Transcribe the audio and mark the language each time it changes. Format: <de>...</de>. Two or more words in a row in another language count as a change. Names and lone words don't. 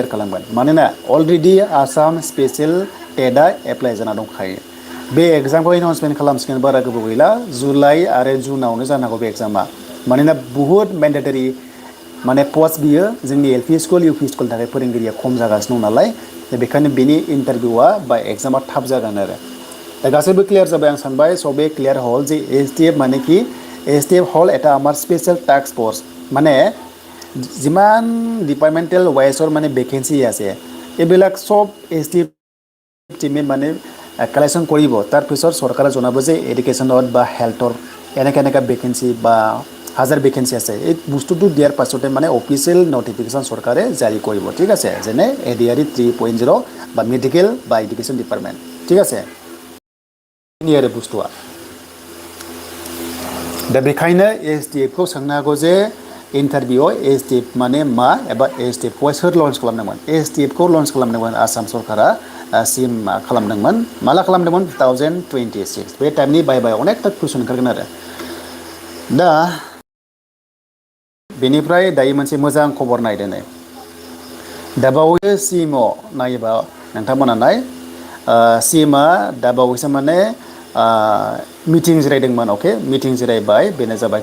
<brx>खालामगोन मानोना अलरेडि आसाम स्पेशेल टेटआ एप्लाइ जाना दंखायो बे एग्जामखौ एनाउन्समेन्ट खालामसिगोन बारा गोबाव गैला जुलाइ आरो जुनावनो जानांगौ बे एग्जामा मानोना बुहुत मेन्डेटरि माने पस्ट बियो जोंनि एलपि स्कुल इउपि स्कुलनि थाखाय फोरोंगिरिया खम जागासिनो दं नालाय बेखायनो बेनि इन्टारभिउआ बा एग्जामा थाब जागोन आरो दा गासैबो क्लियार जाबाय आं</brx> <as>सानबाय সবে ক্লিয়াৰ হ'ল যে এছটিএফ মানে কি এছটিএফ হ'ল এটা আমাৰ স্পেশাল টাস্ক ফোর্স মানে যিমান ডিপার্টমেন্টাল ওয়াইজৰ মানে ভেকেন্সি আছে এইবিলাক সব এসটিএফ টিমে মানে কালেকশন কৰিব তাৰ পিছত চৰকাৰে জনাব যে এডুকেশ্যনত বা হেলথৰ এনেকা ভেকেন্সি বা হাজাৰ ভেকেন্সি আছে এই বস্তুটো দিয়াৰ পাছতে মানে</as> <en>official notification</en> <as>চৰকাৰে জাৰি কৰিব ঠিক আছে যেনে এডিআরই 3.0 বা মেডিকেল বা এডুকেশ্যন ডিপার্টমেন্ট ঠিক আছে</as> <brx>नि आरो बुस्तुआ दा बेखायनो एसटिएफ खौ सोंनो हागौ जे इन्टारभिउआव एसटिएफ माने मा एबा एसटिएफ खौ सोर लन्च खालामदोंमोन एसटिएफ खौ लन्च खालामदोंमोन आसाम सरकारा सिम खालामदोंमोन माला खालामदोंमोन 2026 बे टाइमनि बाय अनेकटा कुइसन ओंखारगोन आरो दा बेनिफ्राय दायो मोनसे मोजां खबर नायदो नै दा बावै सिमआव नायोबा नोंथांमोना नाय सिमा दा बावैसो माने मिटिं जिरायदोंमोन अके मिटिं जिरायबाय बेनो जाबाय</brx>